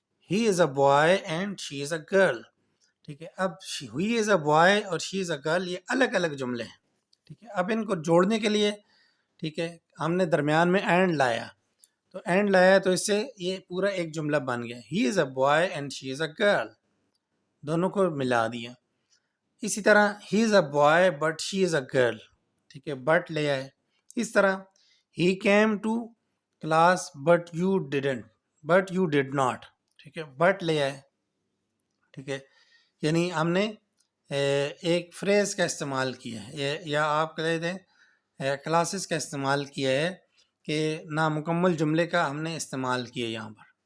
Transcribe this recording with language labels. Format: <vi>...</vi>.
<en>He is a boy and she is a girl.</en> <ur>ٹھیک ہے. اب</ur> <en>he is a boy</en> <ur>اور</ur> <en>she is a girl</en> <ur>یہ الگ الگ جملے ہیں. ٹھیک ہے. اب ان کو جوڑنے کے لیے، ٹھیک ہے، ہم نے درمیان میں اینڈ لایا، تو اینڈ لایا تو اس سے یہ پورا ایک جملہ بن گیا.</ur> <en>he is a boy and she is a girl,</en> <ur>دونوں کو ملا دیا. اسی طرح</ur> <en>He is a boy but she is a girl.</en> <ur>ٹھیک ہے. بٹ لے آئے.</ur> <en>اس طرح he came to class but you did not.</en> <ur>ٹھیک ہے. بٹ لے آئے. ٹھیک ہے. یعنی ہم نے ایک فریز کا استعمال کیا ہے، یا آپ کہہ دیں کلاسز کا استعمال کیا ہے، کہ نامکمل جملے کا ہم نے استعمال کیا یہاں پر.</ur>